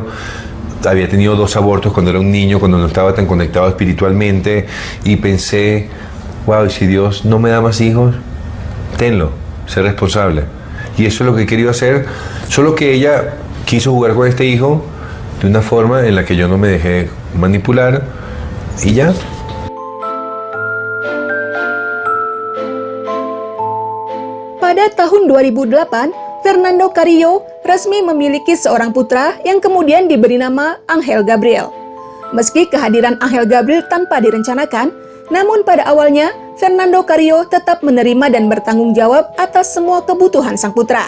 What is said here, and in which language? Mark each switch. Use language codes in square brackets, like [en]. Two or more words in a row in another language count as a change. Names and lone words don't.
[es] Había tenido 2 abortos cuando era un niño, cuando no estaba tan conectado espiritualmente. Y pensé, wow, si Dios no me da más hijos, tenlo, sé responsable. Y eso es lo que he querido hacer. Solo que ella quiso jugar con este hijo de una forma en la que yo no me dejé manipular. Y ya. [id] Pada tahun 2008, Fernando Carrillo resmi memiliki seorang putra yang kemudian diberi nama Ángel Gabriel. Meski kehadiran Ángel Gabriel tanpa direncanakan, namun pada awalnya Fernando Carrillo tetap menerima dan bertanggung jawab atas semua kebutuhan sang putra.